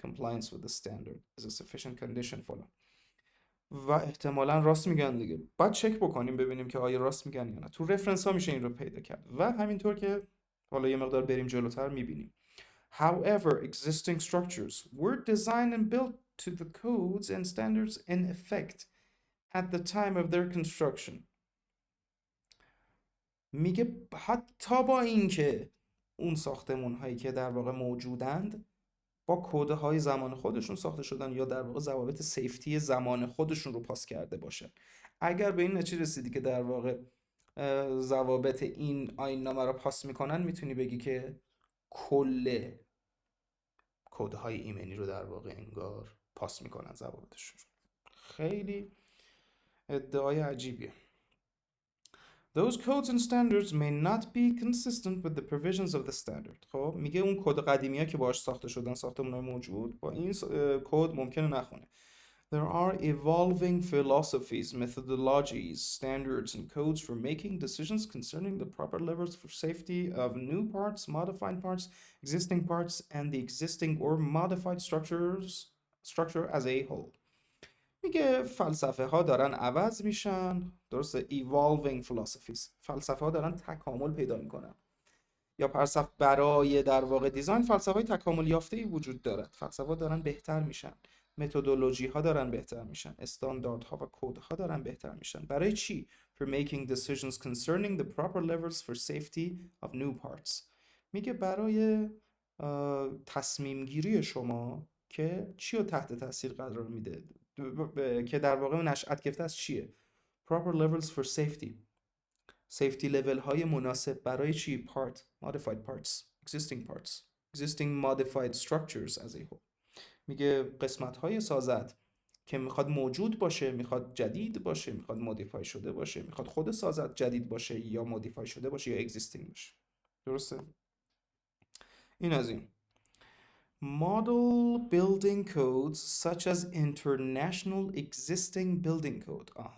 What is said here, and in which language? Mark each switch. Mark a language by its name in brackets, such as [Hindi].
[English] Compliance with the standard is a sufficient condition follow. [Persian] و احتمالا راست میگن دیگه. باید چک بکنیم ببینیم که آیا راست میگن یا نه. تو رفرنس ها میشه این رو پیدا کرد و همینطور که حالا یه مقدار بریم جلوتر میبینیم. [English] However, existing structures were designed and built to the codes and standards in effect at the time of their construction. [Persian] میگه حتی با اینکه اون ساختمون هایی که در واقع موجودند با کده های زمان خودشون ساخته شدن یا در واقع ضوابط سیفتی زمان خودشون رو پاس کرده باشن، اگر به این نتیجه رسیدی که در واقع ضوابط این آیین نامه رو پاس میکنن، میتونی بگی که کل کد های ایمنی رو در واقع انگار پاس میکنن ضوابطشون. خیلی ادعای عجیبیه. [English] Those codes and standards may not be consistent with the provisions of the standard. [Persian] خب میگه اون کد قدیمی‌ها که باهاش ساخته شدن، ساختمان‌های موجود، با این کد ممکنه نخونه. [English] There are evolving philosophies, methodologies, standards and codes for making decisions concerning the proper levels for safety of new parts, modified parts, existing parts and the existing or modified structure as a whole. [Persian] میگه فلسفه ها دارن عوض میشن، درسته؟ [English] evolving philosophies، [Persian] فلسفه ها دارن تکامل پیدا میکنن، یا برای در واقع دیزاین فلسفه های تکامل یافته ای وجود دارد. فلسفه ها دارن بهتر میشن، متدولوژی ها دارن بهتر میشن، استانداردها و کد ها دارن بهتر میشن. برای چی؟ [English] for making decisions concerning the proper levels for safety of new parts. [Persian] میگه برای تصمیم گیری شما که چی رو تحت تاثیر قرار میده، که در واقع نشأت گرفته از چیه؟ [English] proper levels for safety [Persian] level های مناسب برای چی؟ [English] part, modified parts, existing modified structures as a whole. [Persian] میگه قسمت های سازد که میخواد موجود باشه، میخواد جدید باشه، میخواد مودیفای شده باشه، میخواد خود سازد جدید باشه یا مودیفای شده باشه یا existing باشه. درسته؟ این از این. [English] Model building codes such as International Existing Building Code.